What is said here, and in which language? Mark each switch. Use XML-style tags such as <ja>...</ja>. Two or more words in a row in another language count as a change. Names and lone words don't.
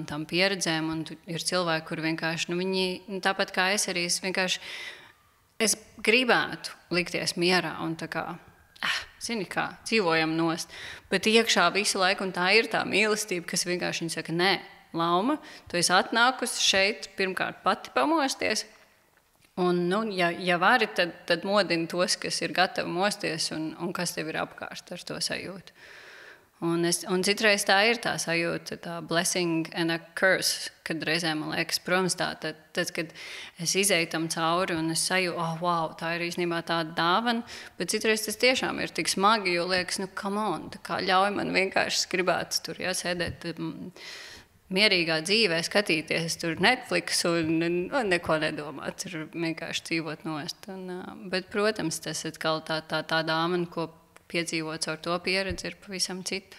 <lv>tām pieredzēm, un ir cilvēki, kuri vienkārši, viņi, tāpat kā es arī, es gribētu likties mierā un tā kā, zini kā, dzīvojam nost, bet iekšā visu laiku, un tā ir tā mīlestība, kas vienkārši viņa saka, nē, Lauma, tu esi atnākusi šeit pirmkārt pati pamosties, un, ja vari, tad modini tos, kas ir gatavi mosties un kas tev ir apkārt ar to sajūtu. Un citreiz tā ir tā sajūta, tā</lv> <en>blessing and a curse,</en> <lv>kad reizēm man liekas, protams, tad, kad es izēju tam cauri un es sajūtu, wow, tā ir īstenībā tāda dāvana, bet citreiz tas tiešām ir tik smagi, jo liekas,</lv> <en>come on,</en> <lv>tā kā ļauj man vienkārši gribētu tur, sēdēt mierīgā dzīvē, skatīties tur Netflix un neko nedomāt, tur vienkārši dzīvot nost. Bet, protams, tas atkal tā dāvana, ko piedzīvot caur to pieredzi, ir pavisam cita.</lv>